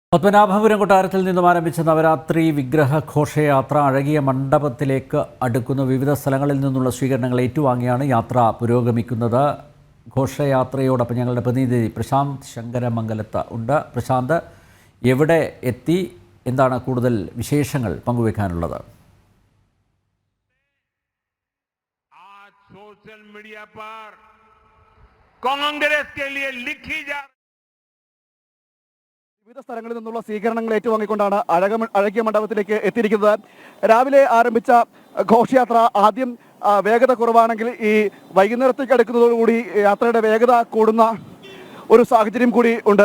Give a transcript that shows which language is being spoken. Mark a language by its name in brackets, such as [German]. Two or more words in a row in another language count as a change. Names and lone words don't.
[Malayalam] പത്മനാഭപുരം കൊട്ടാരത്തിൽ നിന്നും ആരംഭിച്ച നവരാത്രി വിഗ്രഹ ഘോഷയാത്ര അഴകിയ മണ്ഡപത്തിലേക്ക് അടുക്കുന്ന വിവിധ സ്ഥലങ്ങളിൽ നിന്നുള്ള സ്വീകരണങ്ങൾ ഏറ്റുവാങ്ങിയാണ് യാത്ര പുരോഗമിക്കുന്നത്. ഘോഷയാത്രയോടൊപ്പം ഞങ്ങളുടെ പ്രതിനിധി പ്രശാന്ത് ശങ്കരമംഗലത്ത് ഉണ്ട്. പ്രശാന്ത്, എവിടെ എത്തി, എന്താണ് കൂടുതൽ വിശേഷങ്ങൾ പങ്കുവെക്കാനുള്ളത്? [Hindi] सोशल मीडिया पर कांग्रेस के लिए लिखी जा [Malayalam] വിവിധ സ്ഥലങ്ങളിൽ നിന്നുള്ള സ്വീകരണങ്ങൾ ഏറ്റുവാങ്ങിക്കൊണ്ടാണ് അഴകിയ മണ്ഡപത്തിലേക്ക് എത്തിയിരിക്കുന്നത്. രാവിലെ ആരംഭിച്ച ഘോഷയാത്ര ആദ്യം വേഗത കുറവാണെങ്കിൽ ഈ വൈകുന്നേരത്തേക്ക് അടുക്കുന്നതോടുകൂടി യാത്രയുടെ വേഗത കൂടുന്ന ഒരു സാഹചര്യം കൂടി ഉണ്ട്.